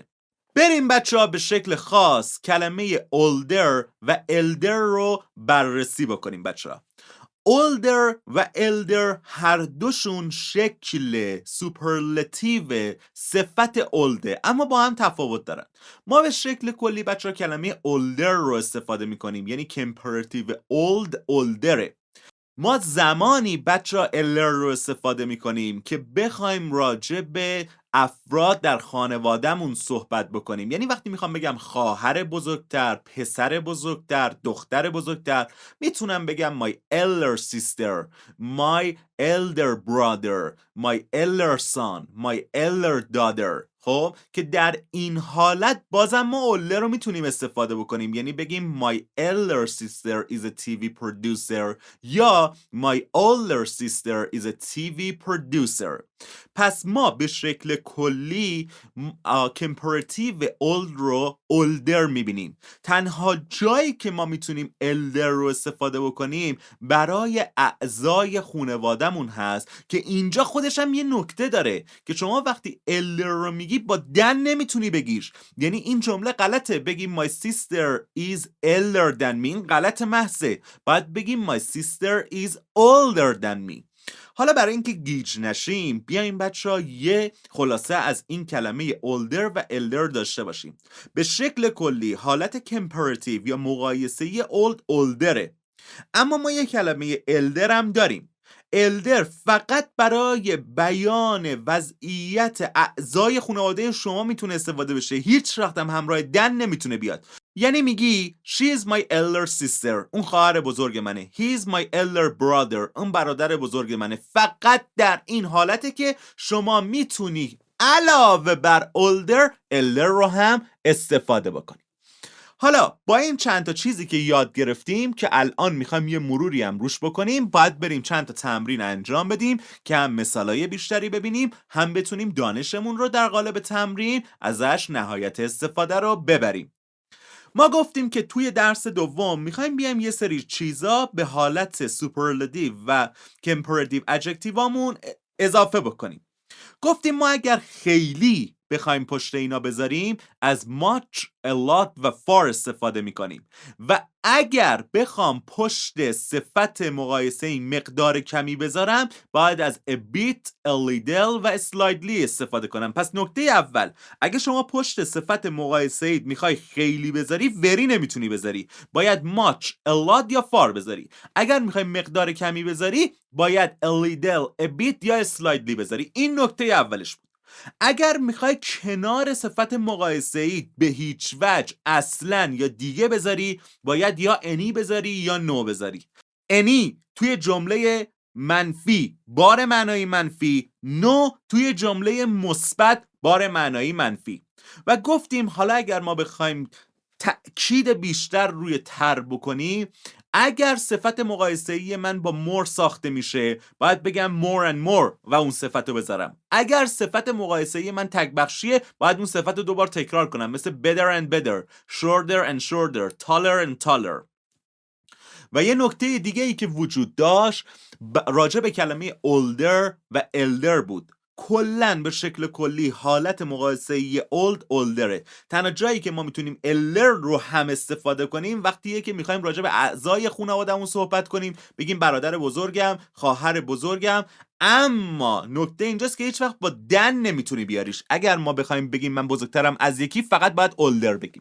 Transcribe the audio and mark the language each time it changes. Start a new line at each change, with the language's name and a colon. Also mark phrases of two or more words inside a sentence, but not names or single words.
Persian: بریم بچه ها به شکل خاص کلمه older و elder رو بررسی بکنیم بچه ها. older و elder هر دوشون شکل سوپرلتیو صفت older اما با هم تفاوت دارن. ما به شکل کلی بچه ها کلمه older رو استفاده میکنیم، یعنی
English: comparative old older.
Persian: ما زمانی بچه ها elder رو استفاده میکنیم که بخوایم راجع به افراد در خانوادهمون صحبت بکنیم. یعنی وقتی میخوام بگم خواهر بزرگتر، پسر بزرگتر، دختر بزرگتر، میتونم بگم
English: my elder sister, my elder brother, my elder son, my elder daughter.
Persian: خب که در این حالت بازم ما older رو میتونیم استفاده بکنیم، یعنی بگیم
English: my elder sister is a TV producer
Persian: یا
English: my older sister is a TV producer.
Persian: پس ما به شکل کلی
English: comparative old
Persian: رو older میبینیم. تنها جایی که ما میتونیم elder رو استفاده بکنیم برای اعضای خانواده‌مون هست که اینجا خودش هم یه نکته داره که شما وقتی elder رو میگی با دن نمیتونی بگیش، یعنی این جمله غلطه.
English: بگیم my sister is elder than me،
Persian: این غلط محضه. باید بگیم
English: my sister is older than me.
Persian: حالا برای اینکه گیج نشیم بیایم بچه‌ها یه خلاصه از این کلمه older و elder داشته باشیم. به شکل کلی حالت comparative یا مقایسه
English: old olderه،
Persian: اما ما یه کلمه elder هم داریم. elder فقط برای بیان وضعیت اعضای خانواده شما میتونه استفاده بشه، هیچ وقت هم همراه دن نمیتونه بیاد. یعنی میگی
English: she is my elder sister،
Persian: اون خواهر بزرگ منه.
English: he is my elder brother،
Persian: اون برادر بزرگ منه. فقط در این حالته که شما میتونی علاوه بر
English: older elder
Persian: رو هم استفاده بکنی. حالا با این چند تا چیزی که یاد گرفتیم که الان میخوایم یه مروری هم روش بکنیم، باید بریم چند تا تمرین انجام بدیم که هم مثالای بیشتری ببینیم، هم بتونیم دانشمون رو در قالب تمرین ازش نهایت استفاده رو ببریم. ما گفتیم که توی درس دوم میخوایم بیایم یه سری چیزا به حالت سوپرلاتیو و کمپراتیو ادجکتیوامون اضافه بکنیم. گفتیم ما اگر خیلی بخوایم پشت اینا بذاریم از
English: much, a lot
Persian: و far استفاده میکنیم و اگر بخوام پشت صفت مقایسه این مقدار کمی بذارم باید از
English: a bit, a little
Persian: و slightly استفاده کنم. پس نکته اول، اگه شما پشت صفت مقایسه اید میخوای خیلی بذاری، very نمیتونی بذاری، باید
English: much, a lot
Persian: یا far بذاری. اگر میخوای مقدار کمی بذاری باید
English: a little, a bit
Persian: یا slightly بذاری. این نکته اولش بود. اگر میخوای کنار صفت مقایسه ای به هیچ وجه اصلا یا دیگه بذاری باید یا any بذاری یا no بذاری. any توی جمله منفی بار معنایی منفی، no توی جمله مثبت بار معنایی منفی. و گفتیم حالا اگر ما بخوایم تأکید بیشتر روی تر بکنیم، اگر صفت مقایسه‌ای من با more ساخته میشه باید بگم
English: more and more
Persian: و اون صفت رو بذارم. اگر صفت مقایسه‌ای من تک بخشیه باید اون صفت رو دوبار تکرار کنم، مثل
English: better and better، shorter and shorter، taller and taller.
Persian: و یه نکته دیگه ای که وجود داشت راجع به کلمه older و elder بود. کلن به شکل کلی حالت مقایسه‌ای
English: old olderه.
Persian: تنها جایی که ما میتونیم elder رو هم استفاده کنیم وقتیه که میخوایم راجع به اعضای خانواده‌مون صحبت کنیم، بگیم برادر بزرگم، خواهر بزرگم. اما نکته اینجاست که هیچ وقت با دن نمیتونی بیاریش. اگر ما بخوایم بگیم من بزرگترم از یکی فقط باید older بگیم.